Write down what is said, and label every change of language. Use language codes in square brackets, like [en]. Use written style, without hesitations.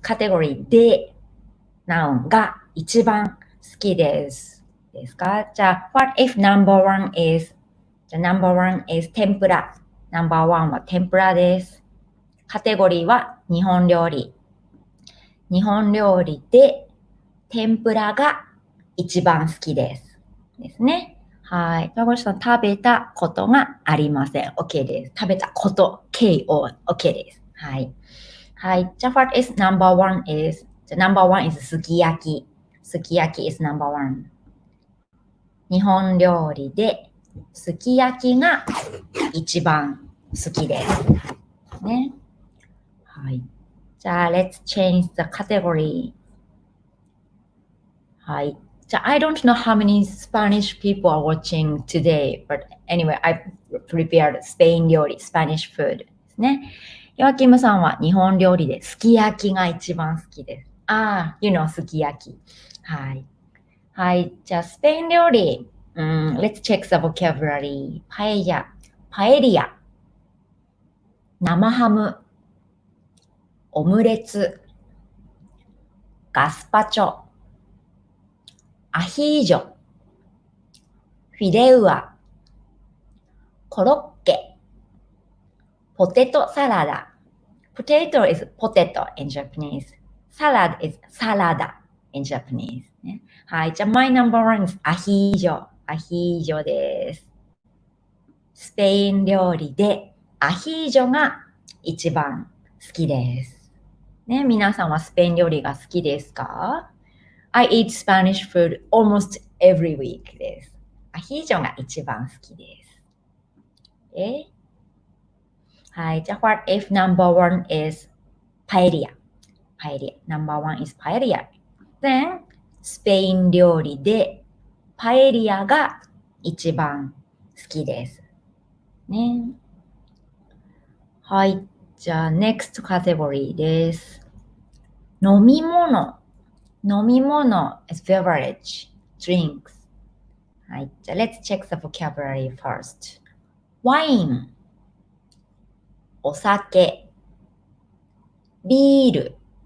[ja] カテゴリーで、noun が一番好きです。ですか？ [en] じゃあ、what if number one is 天ぷら。 number one [ja] は天ぷらです。カテゴリーは日本料理。日本料理で天ぷらが一番好きです。ですね。はい。ドラゴンさん、食べたことがありません。 OK です。食べたこと、KO、OK です。はい。はい。 [en] じゃあ、what is number one is? じゃあ、number one is すき焼き。すき焼き is number one。 [ja] 日本料理ですき焼きが一番好きです。ね。はい。 [en] じゃあ、let's change the category. [ja] はい。 [en] じゃあ、I don't know how many Spanish people are watching today, but anyway, I prepared Spain 料理、Spanish food ですね。 [ja] ヨアキムさんは日本料理ですき焼きが一番好きです。 [en] you know すき焼き。 [ja] はい。はい。じゃあ、スペイン料理。 [en] let's check the vocabulary. [ja] パエリア。生ハム。オムレツ。ガスパチョ。アヒージョ。フィレウア。コロッケ。 [en] ポテトサラダ。Potato is potato in Japanese. Salad is salada in Japanese. ね、はい。じゃあ、my number one is アヒージョ。アヒージョです。 [ja] スペイン料理でアヒージョが一番好きです。ね、皆さんはスペイン料理が好きですか？ [en] I eat Spanish food almost every week です。 [ja] アヒージョが一番好きです。 [en] はい。じゃあ、what if number one is パエリア。 [ja] パエリア。 [en] number one is パエリア。 [ja] Then、スペイン料理でパエリアが一番好きです。ね。はい。じゃあ、next category です。飲み物。 [en] 飲み物 is beverage, drinks. はい。じゃあ、let's check the vocabulary first. [ja] ワイン。お酒。ビール。